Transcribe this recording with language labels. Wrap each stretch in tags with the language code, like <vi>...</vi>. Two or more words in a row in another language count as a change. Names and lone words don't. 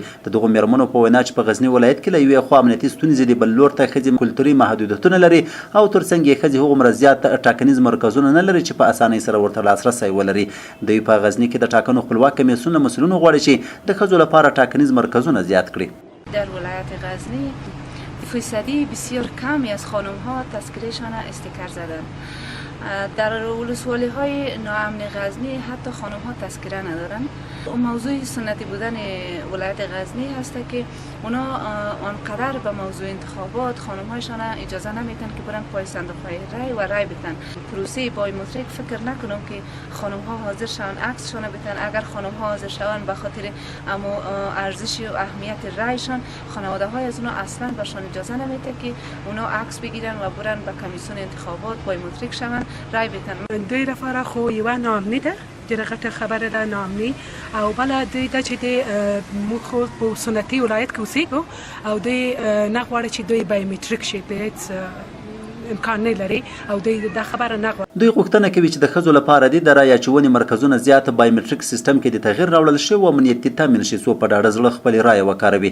<ps>د دغو میرمنو په وینا چې په غزنی ولایت کې له یوې خوا امنیتي ستونزې دي، بل لور ته ښځې کلتوري محدودیتونه لري او ترڅنګ یې ښځې هغومره زیات ټاکنیز مرکزونه نه لري چې په اسانۍ سره ورته لاسرسی ولري. دوی په غزنی کې د ټاکنو خپلواک کمیسیون له مسئولینو غواړي چې د ښځو لپاره ټاکنیز مرکزونه زیات کړي.</ps> <fa>در ولایت غزنی فیصدی بسیار کمی از خانم ها تذکرهشان استیکر زدن. در ولسوالی های ناامن غزنی حتی خانم ها تذکره ندارن. موضوع سنتی بودن ولایت غزنی هست که اونا آنقدر به موضوع انتخابات خانم هایشان اجازه نمیتن که برن پای صندوق های رای و رای بتن. پروسه بایومتریک فکر نکنم که خانم ها حاضر شون عکسشان بتن. اگر خانم ها حاضر شون به خاطر اما ارزش و اهمیت رایشان، خانواده های از اونا اصلا برشان اجازه نمیده که اونا عکس بگیرن و برن به کمیسیون انتخابات بایومتریک شون رای بتن.</fa> <ps>دوی لپاره خو یوه نامنی ده ډېره غټه خبره ده نامني، او بله دوی ده چې موږ خو په سنتي ولایت کې اوسېږو او دوی نه غواړي چې دوی بایومټریک شي، د هېڅ امکان نه لري او دوی دا خبره نه غواړي. دوی غوښتنه کوي چې د ښځو لپاره د رایې اچونې مرکزونه زیات بایومټریک سیستم کې د تغیر راوړل شي او امنیت تامین شي څو په ډاډه زړه خپلې رایې وکاروي.</ps>